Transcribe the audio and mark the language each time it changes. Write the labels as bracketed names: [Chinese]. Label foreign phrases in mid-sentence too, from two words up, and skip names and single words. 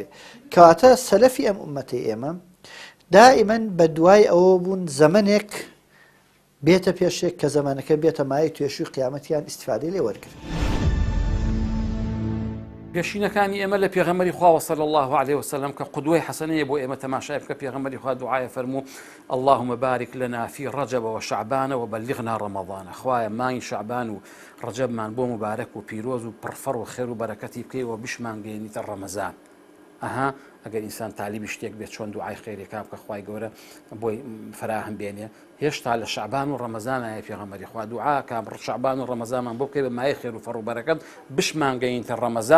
[Central Kurdish] کەواتە سەلەفی ئەم ئومەتەی ئێمە دائیمەن بە دوای ئەوە بوون زەمنێک بێتە پێشێک کە زەمانەکە بێتە مای توێشوی قیامەتیان ئیستیفادەی لێ وەرگرت. پێشینەکانی ئێمە لە پێغەمبەری خوا [Arabic] صلی الله عليه وسلم [Central Kurdish] کە قودوەی حەسەنەیە بۆ ئێمە تەماشای بکە پێغەمبەری خوا دوعایە فەرموو [Arabic] اللهم بارك لنا في رجب وشعبان وبلغنا رمضان. [Central Kurdish] خوایە مانگی شعبان و ڕەجەبمان بۆ مبارەک و پیرۆز و پڕفەڕ و خێر و بەرەکەتی بکەی و بشمان گەێنیتە ڕەمەزان. ئەها ئەگەر ئینسان تالیبی شتێک بێت چۆن دوعای خێرێکا بکە خوای گەورە بۆی فراهم بێنێ. هێشتا لە شعبان و ڕەمەزانایە پێغەمبەری خوا دوعاکە شعبان و ڕەمەزانمان بۆ بکەی بە مایە خێر و فەڕ و بەرەکەت بشمانگەینتە ڕەمەزان.